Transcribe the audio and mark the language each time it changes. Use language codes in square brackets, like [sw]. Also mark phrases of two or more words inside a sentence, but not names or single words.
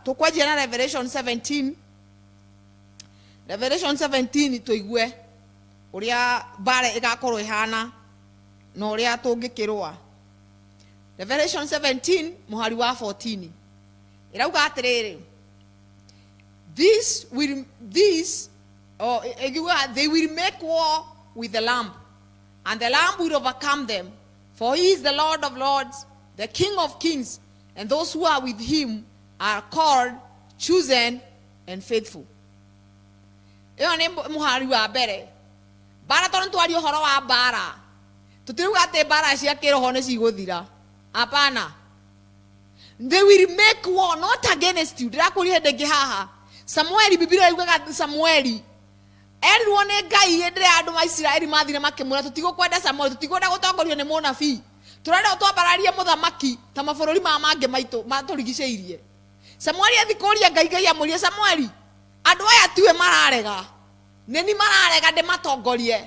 [ki] Tukwanjia na Revelation 17 tuigue uria bara igakorwo ihana na uria tungikirwa. Revelation 17 muhari wa 14 irauga atiriri [en] they will make war with the Lamb, and the Lamb will overcome them, for he is the Lord of lords, the King of kings, and those who are with him are called, chosen, and faithful. [ki] Iyo ni muhari wa mbere. Bara tondu twari uhoro wa bara. Tutiruga ati bara cia kiroho ni cigũthira. Hapana. [en] They will make war not against you. [ki] Ndirakuri hĩndĩ ĩngĩ haha. Samueli Biblia yugaga Samueli erirwo nĩ Ngai hĩndĩ ĩrĩa andũ a Isiraeli mathire makĩmwĩra tutigũkwenda Samueli, tutikwenda gũtongorio nĩ mũnabii. Turenda twambararie muthamaki ta mabũrũri mangĩ maitũ matũrigicĩirie. Samueli athikũria Ngai amũrie Samueli, andũ aya tiwe mararega, nĩ mararega ndĩmatongorie.